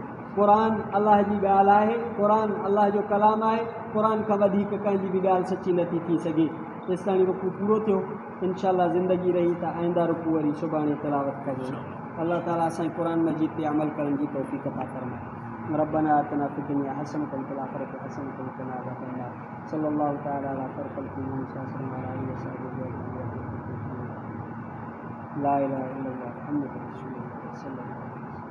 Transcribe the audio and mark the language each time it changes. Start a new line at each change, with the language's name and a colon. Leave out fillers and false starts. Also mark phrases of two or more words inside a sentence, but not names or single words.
Sindhi: क़ुर अलाह जी ॻाल्हि आहे, क़ुर अलाह जो कलाम आहे, क़ुर खां वधीक कंहिंजी बि ॻाल्हि सची नथी थी सघे। तेसि ताईं रुकू पूरो थियो, इंशाअल्लाह ज़िंदगी रही त आईंदा रुकू वरी सुभाणे तिलावत कजे। अल्लाह ताला असांखे क़ुर मजीद ते अमल करण जी तौफ़ीक़ अता फ़रमाए।
Arabic: ربنا آتنا في الدنيا حسنة وفي الآخرة حسنة وقنا عذاب النار. صلى الله تعالى على خير الخلق محمد لا إله إلا الله محمد رسول الله صلى الله عليه وسلم.